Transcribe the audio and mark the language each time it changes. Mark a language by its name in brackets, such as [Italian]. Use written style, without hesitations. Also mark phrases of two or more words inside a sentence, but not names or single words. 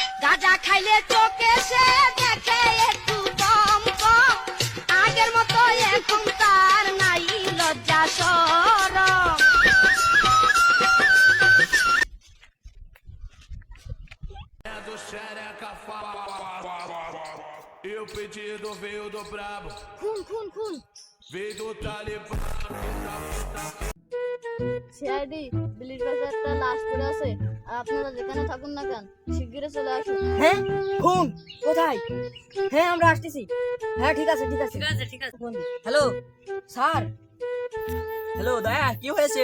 [Bangla] গাঁজা খাইলে চোখে সে দেখে একটু কম কম, আগের মতো এখন তার নাই লজ্জা শরম। [Portuguese] Do xereca E o pedido veio do brabo, [Bangla] খুন খুন খুন [Portuguese] veio do Talibã. [Bangla] সিআইডি বিলির কাছে একটা লাশ পড়ে আছে, আর আপনারা যেখানে থাকুন না কেন শিগগিরই চলে আসুন। হ্যাঁ খুন কোথায়? হ্যাঁ আমরা আসতেছি। হ্যাঁ ঠিক আছে ঠিক আছে ঠিক আছে। [English] Hello sir. [Bangla] হ্যালো দয়া, কি হয়েছে?